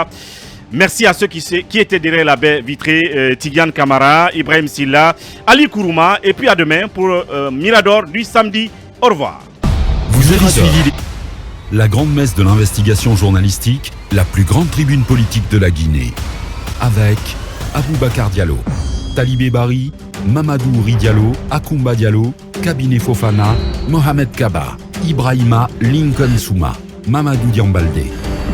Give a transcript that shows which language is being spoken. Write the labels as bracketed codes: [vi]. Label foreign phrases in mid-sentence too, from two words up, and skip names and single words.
[fr] Merci à ceux qui étaient derrière la baie vitrée, Tidiane Kamara, Ibrahim Silla, Ali Kourouma, et puis à demain pour Mirador du samedi. Au revoir. Vous avez suivi la grande messe de l'investigation journalistique, la plus grande tribune politique de la Guinée, avec Aboubakar Diallo, Talibé Bari, Mamadou Ouri Diallo, Akoumba Diallo, Kabinet Fofana, Mohamed Kaba, Ibrahima Lincoln Souma, Mamadou Diambalde.